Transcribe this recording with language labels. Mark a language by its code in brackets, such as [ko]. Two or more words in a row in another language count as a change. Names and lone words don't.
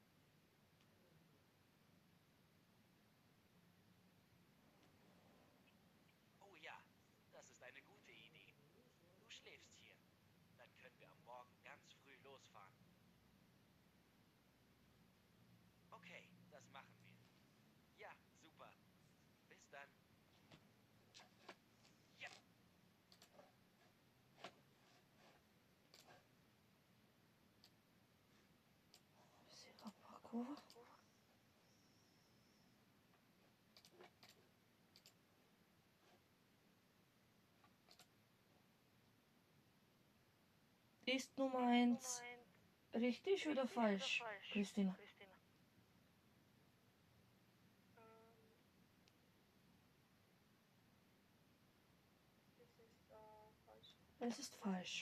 [de] Oh ja, das ist eine gute Idee. Du schläfst hier. Dann können wir am Morgen ganz früh losfahren. Okay, das machen wir. Ja, super. Bis dann. Ja. [mk] Сега пак ова. [de] Ist Nummer 1 richtig oder falsch, Christina? Es ist falsch.